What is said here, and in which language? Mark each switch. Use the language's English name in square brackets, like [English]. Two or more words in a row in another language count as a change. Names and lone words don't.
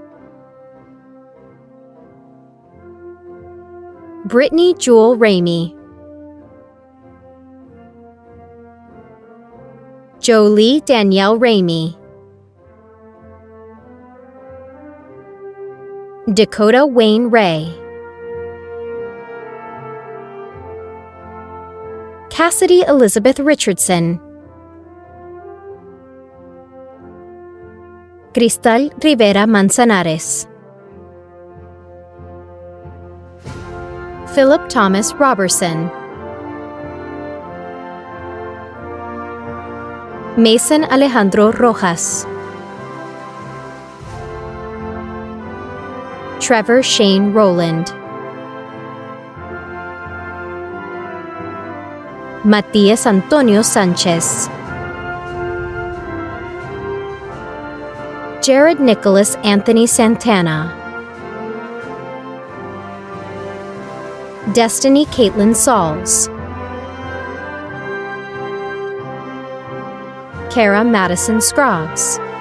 [English] Brittany Jewel Ramey, Jolie Danielle Ramey, Dakota Wayne Ray, Cassidy Elizabeth Richardson, Cristal Rivera Manzanares, Philip Thomas Robertson, Mason Alejandro Rojas, Trevor Shane Rowland, Matías Antonio Sanchez, Jared Nicholas Anthony Santana, Destiny Caitlin Sauls, Kara Madison Scroggs,